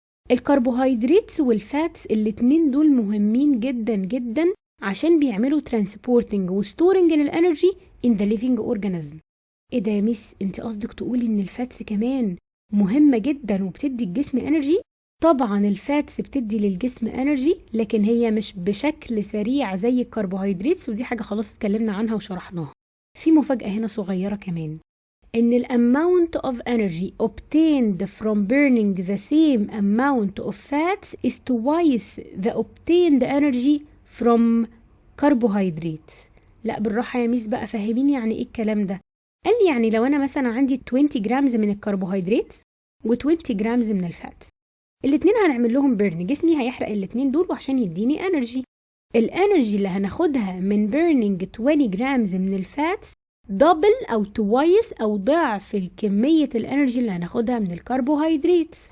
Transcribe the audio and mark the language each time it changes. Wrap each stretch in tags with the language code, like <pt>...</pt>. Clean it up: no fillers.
<ar>الكربوهيدرات والفاتس الاتنين دول مهمين جدا جدا عشان بيعملوا transporting و storing الانرجي</ar> <en>in the living organism.</en> <ar>ايه ده يا ميس، انت قصدك تقولي ان الفاتس كمان مهمة جدا وبتدي الجسم انرجي؟ طبعا الفاتس بتدي للجسم انرجي، لكن هي مش بشكل سريع زي الكربوهيدرات، ودي حاجة خلاص اتكلمنا عنها وشرحناها. في مفاجأة هنا صغيرة كمان، ان ال</ar> <en>amount of energy obtained from burning the same amount of fats is twice the obtained energy from carbohydrates.</en> <ar>لا بالراحة يا ميس بقى، فهميني يعني ايه الكلام ده. قال لي يعني لو انا مثلا عندي 20 جرامز من الكربوهيدرات و20 جرامز من الفات، الاتنين هنعمل لهم بيرن، جسمي هيحرق الاتنين دول وعشان يديني انرجي. الانرجي اللي هناخدها من بيرنينج 20 جرامز من الفات دبل او توايس او ضعف الكمية الانرجي اللي هناخدها من الكربوهيدرات.</ar>